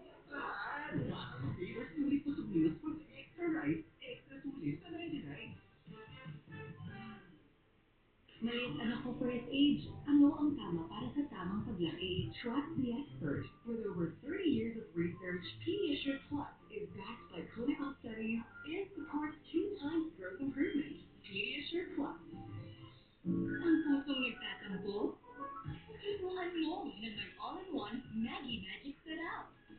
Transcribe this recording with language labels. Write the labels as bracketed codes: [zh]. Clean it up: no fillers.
[tl] Para ma-flavor sulit busog meals [en] with extra rice, [tl] extra sulit sa 99. Maliit anak ko for his age. Ano ang tama para sa tamang paglaki? [en] Trust the experts. With over 30 years of research, Pediasure Plus is backed by clinical studies and supports 2 times growth improvement. Pediasure Plus. [tl] Ang pusong nagtatampo? Tulungan mo na may all-in-one Maggie Magic Sarap.